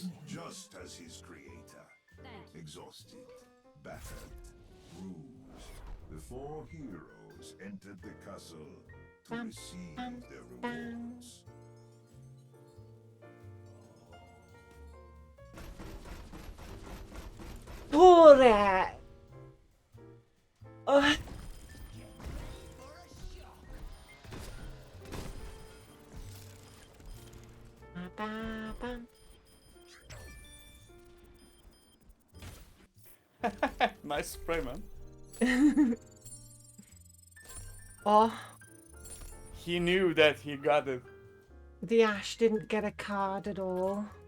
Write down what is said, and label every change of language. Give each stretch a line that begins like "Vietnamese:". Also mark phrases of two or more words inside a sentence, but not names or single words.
English: fell just as his creator. Exhausted, battered, bruised, the four heroes entered the castle to Bum, receive bum, their bum. rewards. Pure. Oh. Ba, ba, bum. Nice spray, man. Oh, He knew that he got it. the Ash didn't get a card at all.